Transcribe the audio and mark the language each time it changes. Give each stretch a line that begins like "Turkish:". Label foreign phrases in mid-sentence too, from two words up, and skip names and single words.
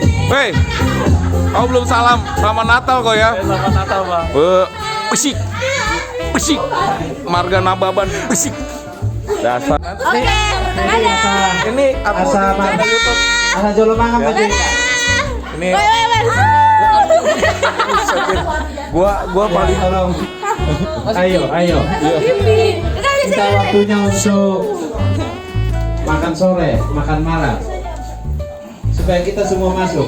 Indonesian: Weh, kau belum salam sama Natal kau ya? Selamat Natal, Bang. Pesik, pesik, marga Nababan, pesik. Dasar. Ini aku di YouTube.
Batak Toba: Asa jolo mangan aja.
Indonesian: Ini. Gua paling tolong. Ayo. Kita waktunya untuk makan sore, makan malam. Supaya kita semua masuk.